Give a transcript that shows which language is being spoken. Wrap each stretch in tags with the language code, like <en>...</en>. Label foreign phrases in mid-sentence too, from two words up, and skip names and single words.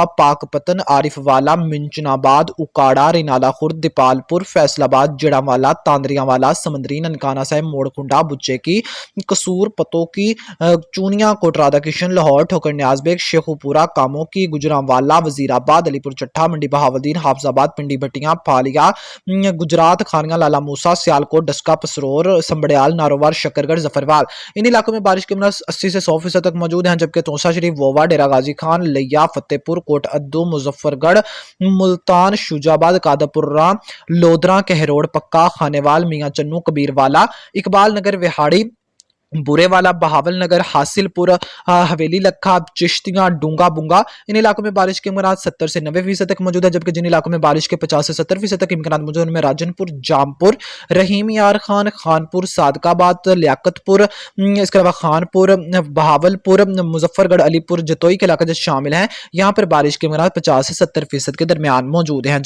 <ur>پاک پتن، عارف والا، منچن آباد، اکاڑا، رینالا خورد، دیپال پور، فیصل آباد، جڑا والا، تاندریاں والا، سمندری، ننکانہ صاحب، موڑ کنڈا، بچے کی، قصور، پتو کی، چونیا، کوٹ رادھا کشن، لاہور، ٹھوکر نیاز بیگ، شیخو پورہ، کاموں کی، گجرانوالا، وزیر آباد، علی پور چٹھا، منڈی بہاولدین، حافظ آباد، پنڈی بٹیاں، پھالیا، گجرات، خانیاں، لالا موسا، سیالکوٹ، ڈسکا، پسرور، سمبڑیال، نارووار، شکرگڑھ، ظفروال، ان علاقوں میں بارش کے امکانات 80 سے 100% تک موجود ہیں. جبکہ توسا شریف، ووا، ڈیرہ غازی خان، لیا، فتح پور، کوٹ ادو، مظفر گڑھ، ملتان، شوجا آباد، کادپورہ، لودرا، کہروڑ، پکا، خانیوال، میاں چنو، کبیر والا، اقبال نگر، وہاڑی، بورے والا، بہاول نگر، حاصل پور، حویلی لکھا، چشتیاں، ڈونگا بونگا، ان علاقوں میں بارش کے امکان 70 سے 90% تک موجود ہے، جبکہ جن علاقوں میں بارش کے 50 سے 70% تک امکان موجود ہے ان میں راجن پور، جام پور، رحیم یار خان، خان پور، صادق آباد، لیاقت پور، اس کے علاوہ خان پور، بہاولپور، مظفرگڑھ، علی پور، جتوئی کے علاقے جو شامل ہیں، یہاں پر بارش کے امکان 50 سے 70% کے درمیان موجود ہیں.</ur>